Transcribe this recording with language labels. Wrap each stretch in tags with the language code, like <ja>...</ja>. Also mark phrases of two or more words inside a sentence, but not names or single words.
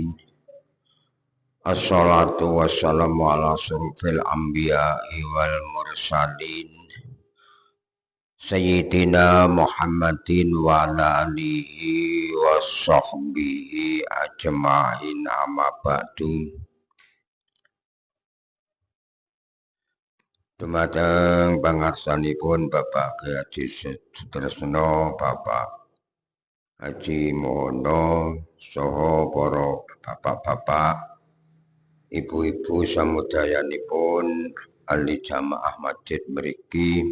<ar>الصلاة والسلام على أشرف الأنبياء والمرسلين. سيدنا محمد وعلى آله وصحبه أجمعين أما بعد.</ar> <jv>Dumateng pangarsanipun Bapak Kyai Haji Sutresno, Bapak Haji Mono, saha para bapak-bapak, ibu-ibu samudayanipun ahli jamaah masjid mriki.</jv>